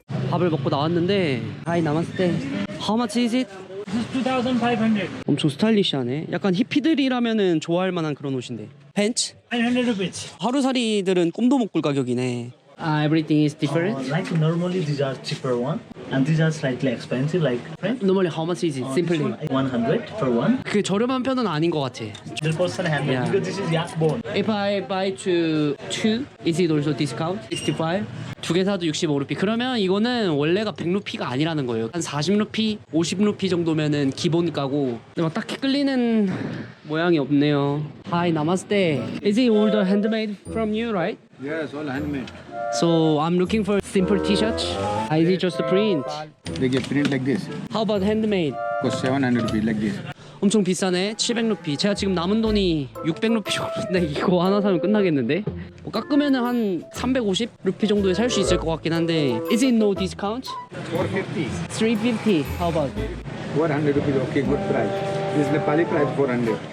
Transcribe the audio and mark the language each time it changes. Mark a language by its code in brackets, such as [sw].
[ko] 밥을 먹고 나왔는데 하이 남았을 때 [en] How much is it? This is 2,500. [ko] 엄청 스타일리시하네. 약간 히피들이라면은 좋아할 만한 그런 옷인데. 팬츠? [en] 900 rupees. [ko] 하루살이들은 꿈도 못 꿀 가격이네. [en] Everything is different? Like normally these are cheaper one and these are slightly expensive like right? Normally how much is it? Simply. 100 for one. [ko] 그 저렴한 편은 아닌 것 같아. [en] 100% handmade Yeah. because this is yak bone. If I buy two, is it also discount? [ko] 65? 두 개 사도 65루피. 그러면 이거는 원래가 100루피가 아니라는 거예요. 한 40루피, 50루피 정도면은 기본가고. 근데 막 딱히 끌리는 모양이 없네요. [en] Hi, namaste. Is it all the handmade from you, right? Yes, all handmade. So I'm looking for simple t-shirts. Is it just a print? They get print like this. How about handmade? Cost 700 rupees like this. [ko] 엄청 비싸네. 700루피. 제가 지금 남은 돈이 600루피 정도인데 이거 하나 사면 끝나겠는데? 뭐 깎으면은 한 350루피 정도에 살 수 있을 것 같긴 한데. [en] Is it no discount? 450. 350. How about? 400 rupees, okay, good price. This is Nepali price 400.